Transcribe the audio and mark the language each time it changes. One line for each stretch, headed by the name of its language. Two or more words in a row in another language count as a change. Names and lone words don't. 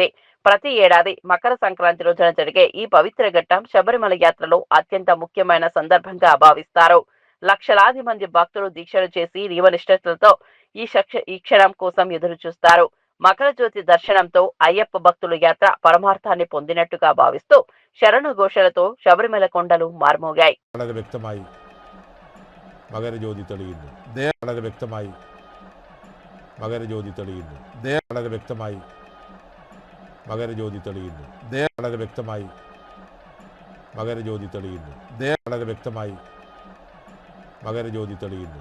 Telugu: ప్రతి ఏడాది మకర సంక్రాంతి రోజున జరిగే ఈ పవిత్ర ఘట్టం శబరిమల యాత్రలో అత్యంత ముఖ్యమైన సందర్భంగా భావిస్తారు. లక్షలాది మంది భక్తులు దీక్షలు చేసి నియమనిష్టలతో ఈ క్షణం కోసం ఎదురు చూస్తారు. మకర జ్యోతి దర్శనంతో అయ్యప్ప భక్తుల యాత్ర పరమార్థాన్ని పొందినట్టుగా భావిస్తూ శరణు ఘోషలతో శబరిమల కొండలు మారుమోగాయి.
Malayalam: മകരജ്യോതി തെളിയുന്നു. വ്യക്തമായി മകരജ്യോതി തെളിയുന്നു. വ്യക്തമായി മകരജ്യോതി തെളിയുന്നു. ദയ വളരെ വ്യക്തമായി മകരജ്യോതി തെളിയുന്നു. ദയ വളരെ വ്യക്തമായി മകരജ്യോതി തെളിയുന്നു.